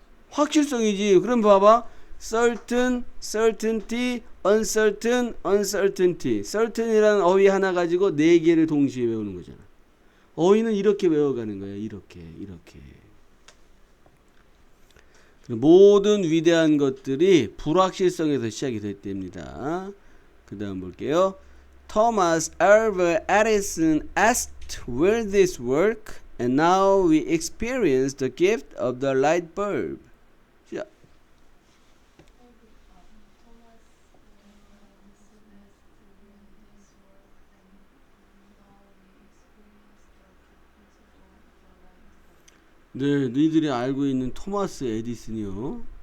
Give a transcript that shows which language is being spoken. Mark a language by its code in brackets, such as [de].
[ko] 확실성이지. 그럼 봐봐. certain, certainty, uncertain, uncertainty. certain이라는 어휘 하나 가지고 네 개를 동시에 외우는 거잖아. 어휘는 이렇게 외워가는 거야. 이렇게. 모든 위대한 것들이 불확실성에서 시작이 됐답니다. 그 다음 볼게요. [en] Thomas Alva Edison asked will this work? And now we experience the gift of the light bulb. [ko] 자, 네, 너희들이 알고 있는 토마스 에디슨이요.